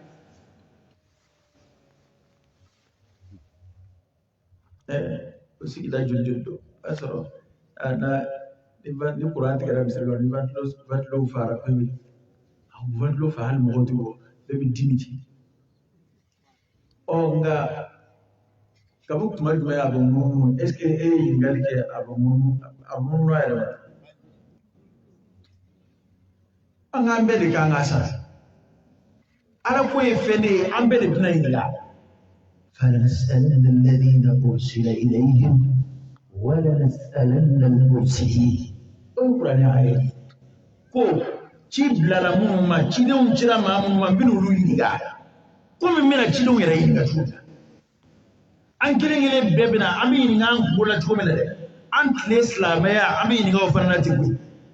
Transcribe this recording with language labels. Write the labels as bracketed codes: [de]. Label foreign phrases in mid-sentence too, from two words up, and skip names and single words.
[bm] o sigida joli don i b'a sɔrɔ ni kuran tigɛra misiri kɔnɔ ni ventilo fara pewu ventilo fa hali mɔgɔw tɛ bɔ bɛɛ bɛ dimi ci nka kabini tuma jumɛn a bɛ munumunu est ce que e ye ɲininkali kɛ a bɛ munumunu a yɛrɛ ma an k'an bɛɛ de kan ka sara ala ko ye fɛn de ye an bɛɛ de bɛna ɲininka [ar] فلنسألن الذين أرسل إليهم ولنسألن المرسلين [bm] kuranɛ a ye ko ci bilala minnu ma cidenw cira maa minnu ma n bɛna olu ɲininka komi n bɛna cidenw yɛrɛ ɲininka cogo min na an kelen-kelen bɛɛ bɛna an bɛ ɲininka an kungo la cogo min na dɛ an tile silamɛya an bɛ ɲininka o fana na ten koyi